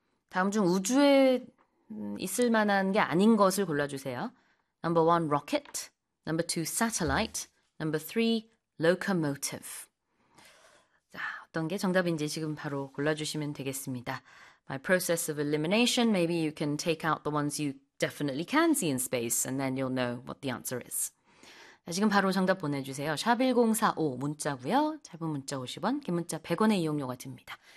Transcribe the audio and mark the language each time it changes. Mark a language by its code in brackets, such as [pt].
[ko] 다음 중 우주에 있을 만한 게 아닌 것을 골라주세요. [en] Number one, rocket. Number two, satellite. Number three, locomotive. [ko] 자, 어떤 게 정답인지 지금 바로 골라주시면 되겠습니다. [en] By process of elimination, maybe you can take out the ones you definitely can see in space, and then you'll know what the answer is. [ko] 자, 지금 바로 정답 보내주세요. 샵 1045, 문자고요. 짧은 문자 50원, 긴 문자 100원의 이용료가 됩니다.